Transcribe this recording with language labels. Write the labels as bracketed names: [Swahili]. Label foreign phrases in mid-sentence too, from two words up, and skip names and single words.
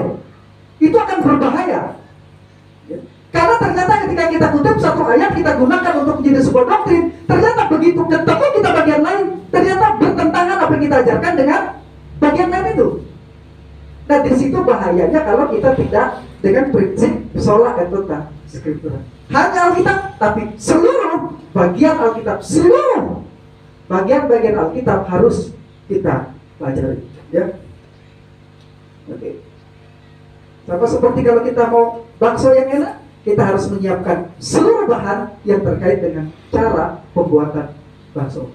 [Indonesian] Itu akan berbahaya. Ya. Karena ternyata ketika kita kutip satu ayat, kita gunakan untuk menjadi sebuah doktrin, ternyata begitu ketemu kita bagian lain, ternyata bertentangan apa yang kita ajarkan dengan bagian lain itu. Nah, di situ bahayanya kalau kita tidak dengan prinsip [Latin] sola et tota scriptura. [Indonesian] Hanya Alkitab, tapi seluruh bagian Alkitab, seluruh bagian-bagian Alkitab harus kita pelajari. Ya, oke. Sama seperti kalau kita mau bakso yang enak, kita harus menyiapkan seluruh bahan yang terkait dengan cara pembuatan bakso.